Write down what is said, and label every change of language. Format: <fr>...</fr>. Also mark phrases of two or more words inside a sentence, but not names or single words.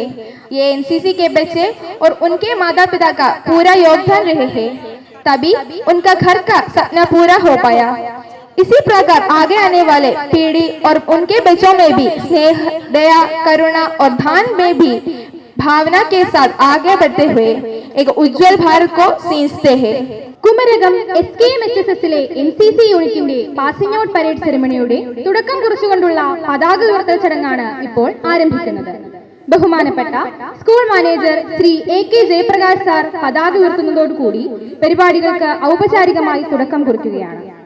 <hi>ये NCC के बच्चे और उनके माता पिता का पूरा योगदान रहे हैं, तभी उनका घर का सपना पूरा हो पाया। इसी प्रकार आगे आने वाले पीढ़ी और उनके बच्चों में भी स्नेह, दया, करुणा और दान में भी भावना के साथ आगे बढ़ते हुए एक उज्जवल भारत को सींचते हैं।</hi> <ml>കുമരകം SKMHSSലെ NCC യൂണിറ്റിന്റെ പാസിംഗ് ഔട്ട് പരേഡ് സെറിമണിയുടെ തുടക്കം കുറിച്ചുകൊണ്ടുള്ള പതാക ഉയർത്തൽ ചടങ്ങാണ് ഇപ്പോൾ ആരംഭിക്കുന്നത്. ബഹുമാനപ്പെട്ട സ്കൂൾ മാനേജർ ശ്രീ A.K. ജയപ്രകാശ് സാർ പതാക ഉയർത്തുന്നതോടുകൂടി പരിപാടികൾക്ക് ഔപചാരികമായി തുടക്കം കുറിക്കുകയാണ്.</ml>